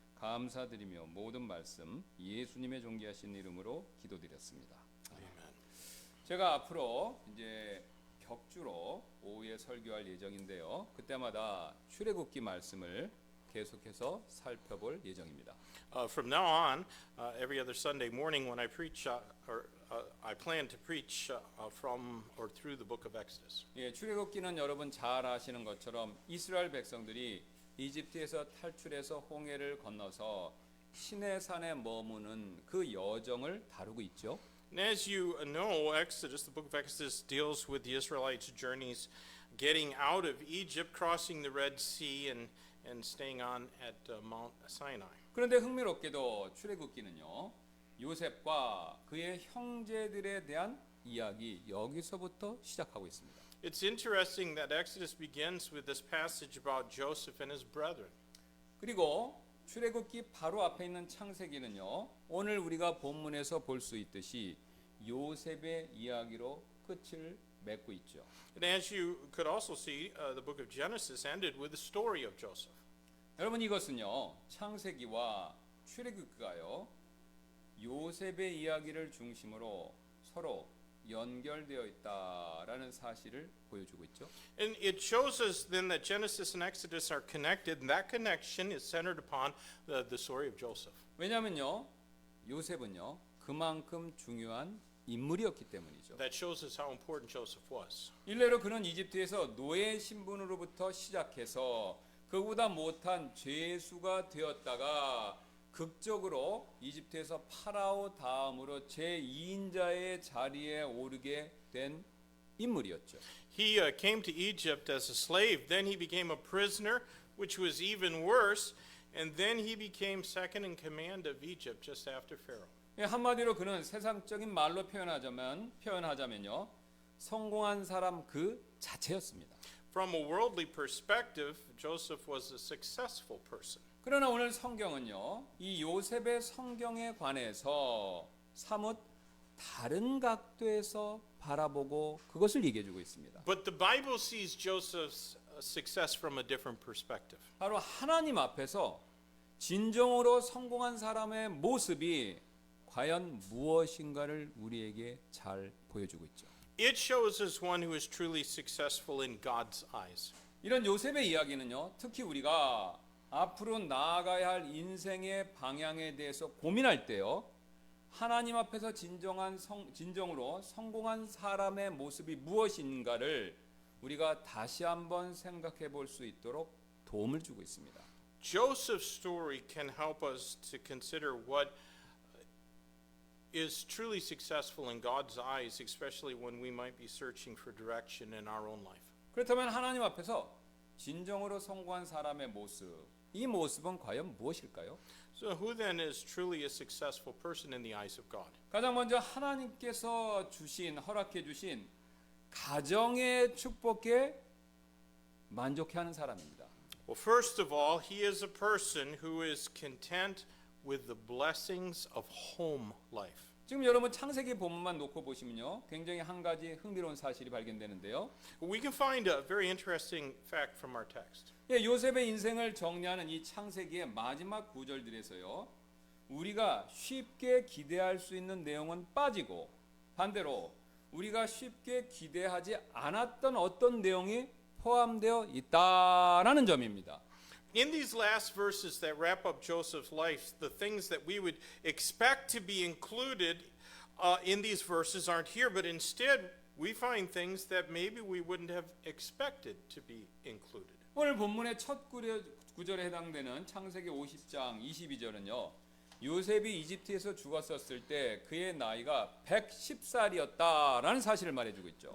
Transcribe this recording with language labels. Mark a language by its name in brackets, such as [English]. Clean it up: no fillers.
[Korean] 감사드리며 모든 말씀 예수님의 존귀하신 이름으로 기도드렸습니다. 제가 앞으로 이제 격주로 오후에 설교할 예정인데요. 그때마다 출애굽기 말씀을 계속해서 살펴볼 예정입니다. [English] From now on, every other Sunday morning when I preach, I plan to preach from or through the book of Exodus. [Korean] 예, 출애굽기는 여러분 잘 아시는 것처럼 이스라엘 백성들이 이집트에서 탈출해서 홍해를 건너서 시내산에 머무는 그 여정을 다루고 있죠. [English] And as you know, Exodus, the book of Exodus, deals with the Israelites' journeys getting out of Egypt, crossing the Red Sea, and staying on at Mount Sinai. [Korean] 그런데 흥미롭게도 출애굽기는요, 요셉과 그의 형제들에 대한 이야기 여기서부터 시작하고 있습니다. [English] It's interesting that Exodus begins with this passage about Joseph and his brethren. [Korean] 그리고 출애굽기 바로 앞에 있는 창세기는요. 오늘 우리가 본문에서 볼 수 있듯이 요셉의 이야기로 끝을 맺고 있죠. [English] And as you could also see, the book of Genesis ended with the story of Joseph. [Korean] 여러분 이것은요. 창세기와 출애굽기가요. 요셉의 이야기를 중심으로 서로 연결되어 있다라는 사실을 보여주고 있죠. [English] And it shows us then that Genesis and Exodus are connected, and that connection is centered upon the story of Joseph. [Korean] 왜냐하면요. 요셉은요. 그만큼 중요한 인물이었기 때문이죠. [English] That shows us how important Joseph was. [Korean] 일례로 그는 이집트에서 노예 신분으로부터 시작해서 그보다 못한 죄수가 되었다가 극적으로 이집트에서 파라오 다음으로 제2인자의 자리에 오르게 된 인물이었죠. [English] He came to Egypt as a slave, then he became a prisoner, which was even worse, and then he became second in command of Egypt just after Pharaoh. [Korean] 한마디로 그는 세상적인 말로 표현하자면요. 성공한 사람 그 자체였습니다. [English] From a worldly perspective, Joseph was a successful person. [Korean] 그러나 오늘 성경은요. 이 요셉의 성경에 관해서 사뭇 다른 각도에서 바라보고 그것을 얘기해 주고 있습니다. [English] But the Bible sees Joseph's success from a different perspective. [Korean] 바로 하나님 앞에서 진정으로 성공한 사람의 모습이 과연 무엇인가를 우리에게 잘 보여주고 있죠. [English] It shows us one who is truly successful in God's eyes. [Korean] 이런 요셉의 이야기는요. 특히 우리가 앞으로 나아가야 할 인생의 방향에 대해서 고민할 때요. 하나님 앞에서 진정으로 성공한 사람의 모습이 무엇인가를 우리가 다시 한번 생각해 볼 수 있도록 도움을 주고 있습니다. [English] Joseph's story can help us to consider what is truly successful in God's eyes, especially when we might be searching for direction in our own life. [Korean] 그렇다면 하나님 앞에서 진정으로 성공한 사람의 모습, 이 모습은 과연 무엇일까요? [English] So who then is truly a successful person in the eyes of God? [Korean] 가장 먼저 하나님께서 허락해 주신 가정의 축복에 만족해하는 사람입니다. [English] Well, first of all, he is a person who is content with the blessings of home life. [Korean] 지금 여러분 창세기 본문만 놓고 보시면요. 굉장히 한 가지 흥미로운 사실이 발견되는데요. [English] We can find a very interesting fact from our text. [Korean] 요셉의 인생을 정리하는 이 창세기의 마지막 구절들에서요. 우리가 쉽게 기대할 수 있는 내용은 빠지고 반대로 우리가 쉽게 기대하지 않았던 어떤 내용이 포함되어 있다라는 점입니다. [English] In these last verses that wrap up Joseph's life, the things that we would expect to be included in these verses aren't here, but instead we find things that maybe we wouldn't have expected to be included. [Korean] 오늘 본문의 첫 구절에 해당되는 창세기 50장 22절은요. 요셉이 이집트에서 죽었었을 때 그의 나이가 110살이었다라는 사실을 말해주고 있죠.